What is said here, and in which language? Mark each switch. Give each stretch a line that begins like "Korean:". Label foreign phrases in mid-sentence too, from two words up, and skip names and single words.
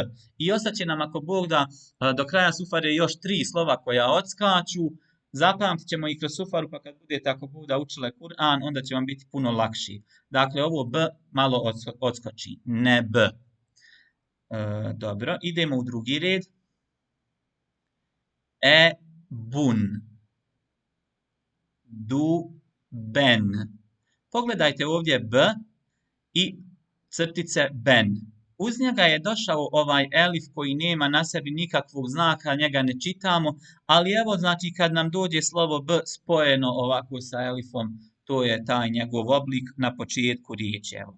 Bosnian: I ostaće nam ako Bog da do kraja sufare još 3 slova koja odskaču. Zapamtit ćemo i kroz sufaru, pa kad budete ako Bog da učile Kur'an, onda će vam biti puno lakši. Dakle, ovo b malo odskoči. Ne b. Dobro, idemo u drugi red. Bun. Du, ben. Pogledajte ovdje b i crtice ben. Uz njega je došao ovaj elif koji nema na sebi nikakvog znaka, njega ne čitamo, ali evo znači kad nam dođe slovo b spojeno ovako sa elifom, to je taj njegov oblik na početku riječi.